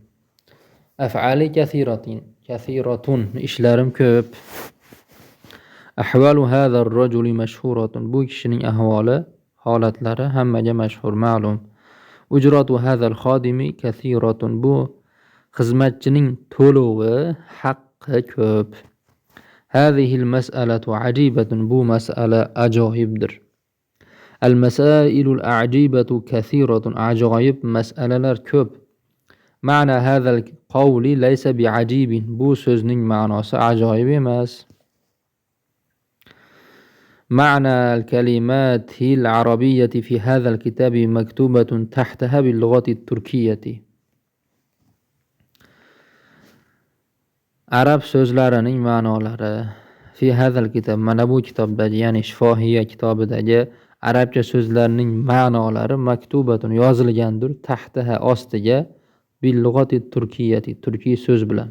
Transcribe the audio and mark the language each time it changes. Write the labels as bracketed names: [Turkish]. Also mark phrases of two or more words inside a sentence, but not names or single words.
[Arabic] أفعالي كثيرة [Uzbek] ishlarim ko'p. [Arabic] أحوال هذا الرجل مشهورة. [Uzbek] Bu kishining ahvoli, holatlari hammaga mashhur, ma'lum. [Arabic] أجرة هذا الخادم كثيرة. [Uzbek] Bu xizmatchining to'lovi, haqqi ko'p. [Arabic] هذه المسألة عجيبة. [Uzbek] Bu mas'ala ajoyibdir. [Arabic] المسائل العجيبة كثيرة. [Uzbek] Ajoyib mas'alalar ko'p. [Arabic] معنى هذا القول ليس بعجيب. [Uzbek] Bu so'zning ma'nosi ajoyib emas. [Arabic] معنى الكلمات العربية في هذا الكتاب مكتوبة تحتها باللغة التركية. [Uzbek] Arab so'zlarining ma'nolari [Arabic] في هذا الكتاب, [Uzbek] mana bu kitobdagi, ya'ni Shifohiya kitobidagi arabcha so'zlarning ma'nolari maktubatun yozilgandir, tahtaha ostiga, [Arabic] باللغة التركية, [Uzbek] turkiy so'z bilan.